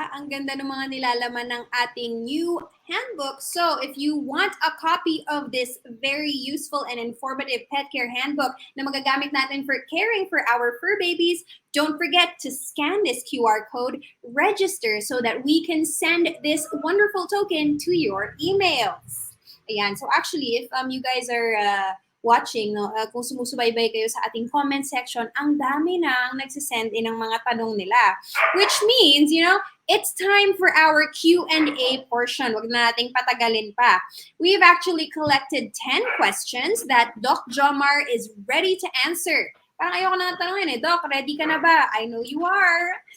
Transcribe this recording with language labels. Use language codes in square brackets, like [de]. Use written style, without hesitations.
[tl] Ang ganda ng mga nilalaman ng ating new handbook. [en] So, if you want a copy of this very useful and informative pet care handbook [tl] na magagamit natin [en] for caring for our fur babies, don't forget to scan this QR code, register so that we can send this wonderful token to your emails. [tl] Ayan. [en] So, actually, if you guys are watching, [tl] no, kung sumusubaybay kayo sa ating comment section, ang dami nang nagsisend in ng mga tanong nila. [en] Which means, it's time for our Q&A portion. [tl] Wag na nating patagalin pa. [en] We've actually collected 10 questions that Doc Jomar is ready to answer. [tl] Parang ayoko na tanongin Doc, ready ka na ba? [en] I know you are.